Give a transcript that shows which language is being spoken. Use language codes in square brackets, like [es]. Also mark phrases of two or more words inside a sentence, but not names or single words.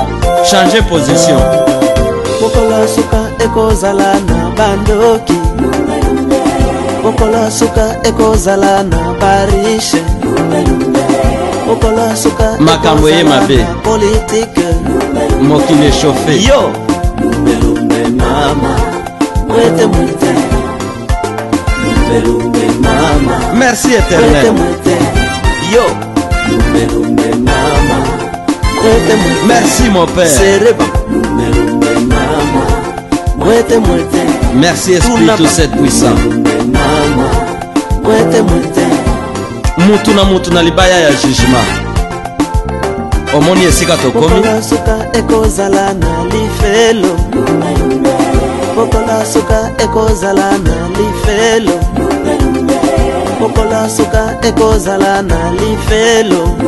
[fr] Changer position. [ln] mokola suka ekozala na bandoki, mokola suka ekozala na barishe, mokola suka Makambo ye ekozala mabe. na politike, Mokili échauffé. Yo. lumbe lumbe mama, mwete mwete, lumbe lumbe mama, Merci mwete éternel. mwete, Yo. lumbe lumbe mama, mwete mwete, [fr] Merci mon père. [ln] sereba, lumbe lumbe mama, mwete mwete, [fr] Merci Esprit tout cette puissant. [ln] lumbe mama, mwete mwete, Mutu na mutu na libaya ya jugement. Omoni esika tokomi. mokola suka ekozala na lifelo, mokola suka ekozala na lifelo, mokola suka ekozala na lifelo,